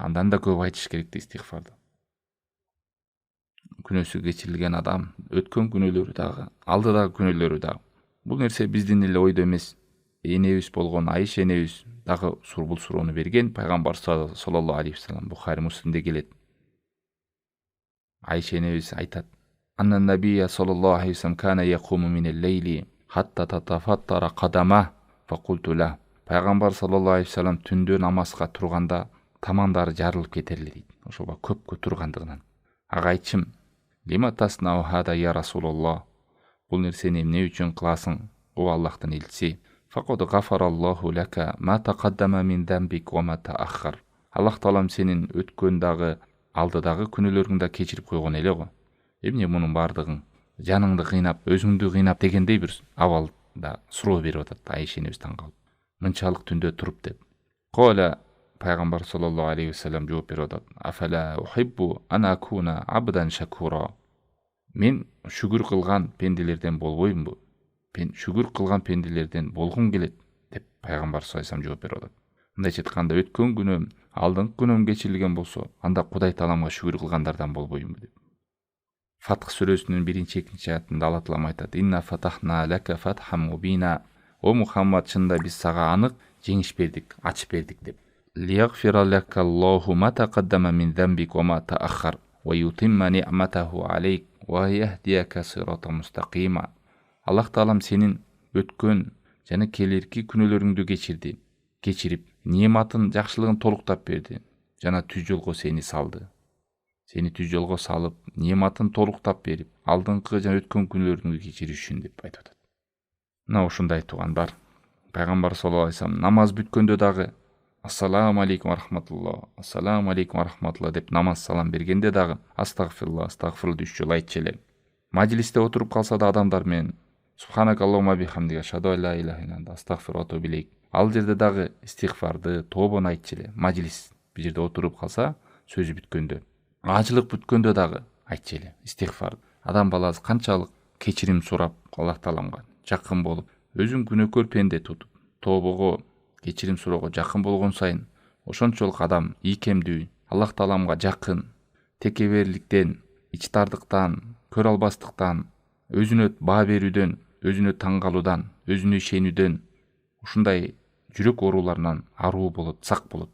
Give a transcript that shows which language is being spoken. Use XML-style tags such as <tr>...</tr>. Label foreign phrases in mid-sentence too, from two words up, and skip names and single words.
<ky>Андан да көп айтыш керек да истигфарды. Күнөөсү кечирилген адам, өткөн күнөөлөрү дагы, алдыдагы күнөөлөрү дагы. Бул нерсе биздин эле ойдо эмес. Энебиз болгон Айша энебиз дагы бул суроону берген. Пайгамбар</ky> <ar>صلى الله عليه وسلم</ar> <ky>Бухари Муслимде келет. Айша энебиз айтат:</ky> <ar>"أن النبي صلى الله عليه وسلم كان يقوم من الليل حتى تتفطر قدماه فقلت لا."</ar> <ky>Пайгамбар</ky> <ar>صلى الله عليه وسلم</ar> <ky>түндө намазга турганда тамандары жарылып кетерлер дейт. Ошого көпкө тургандыгынан. Ага айтчым:</ky> <ar>"لم تصنع هذا يا رسول الله?"</ar> <ky>Бул нерсени эмне үчүн кыласың, о Аллахтын элчиси?</ky> <ar>فقد غفر الله لك ما تقدم من ذنبك وما تأخر.</ar> <ky>Аллах Таалам сенин өткөн дагы, алдыдагы күнөөлөрүңдү да кечирип койгон эле го. Эмне мунун бардыгын жаныңды кыйнап, өзүңдү кыйнап дегендей бир абалда суроо берип атат Айша энебиз таң калып. Мынчалык түндө туруп деп. Кола Пайгамбар</ky> <ar>صلى الله عليه وسلم</ar> <ky>жооп берип атат:</ky> <ar>"أفلا أحب أن أكون عبدا شكورا."</ar> <ky>Мен шүгүр кылган пенделерден болбоймунбу? Мен шүгүр кылган пенделерден болгум келет деп пайгамбар</ky> <ar>صلى الله عليه وسلم</ar> <ky>жооп берип атат. Мындайча айтканда, өткөн күнөөм, алдыңкы күнөөм кечирилген болсо, анда Кудай тааламга шүгүр кылгандардан болбоймунбу деп. Фатх сүрөсүнүн 1-2 аятында Алла таалам айтат:</ky> <ar>"إنا فتحنا لك فتحا مبينا".</ar> <ky>О Мухаммад, чында биз сага анык жеңиш бердик, ачып бердик деп.</ky> <ar>"ليغفر لك الله ما تقدم من ذنبك وما تأخر ويتم نعمته عليك ويهديك صراطا مستقيما".</ar> <ky>Аллах таалам сенин өткөн жана келерки күнөөлөрүңдү кечирип, нематын, жакшылыгын толуктап берди жана түз жолго сени салды. Сени түз жолго салып, нематын толуктап берип, алдыңкы жана өткөн күнөөлөрүңдү кечириш үчүн деп айтып атат. Мына ушундай туугандар, пайгамбар</ky> <ar>صلى الله عليه وسلم</ar> <ky>намаз бүткөндө дагы</ky> <ar>السلام عليكم رحمة الله السلام عليكم رحمة الله</ar> <ky>деп намаз салам бергенде дагы</ky> <ar>أستغفر الله أستغفر الله</ar> <ky>3 жолу айтчу эле. Мажилисте отуруп калса да адамдар менен</ky> <ar>سبحانك اللهم بحمدك أشهد أن لا إله إلا أنت أستغفرك وأتوب إليك.</ar> <ky>Ал жерде дагы истигфарды, тобону айтчу эле. Мажилис бир жерде отуруп калса, сөзү бүткөндө, ажылык бүткөндө дагы айтчу эле истигфар. Адам баласы канчалык кечирим сурап Аллах тааламга жакын болуп, өзүн күнөөкөр пенде тутуп, тобого, кечирим суроого жакын болгон сайын, ошончолук адам ийкемдүү, Аллах тааламга жакын, текеберликтен, ичтардыктан, көрө албастыктан, өзүнө баа берүүдөн, өзүнө таң калуудан, өзүнө ишенүүдөн, ушундай жүрөк ооруларынан аруу болот, сак болот.</ky>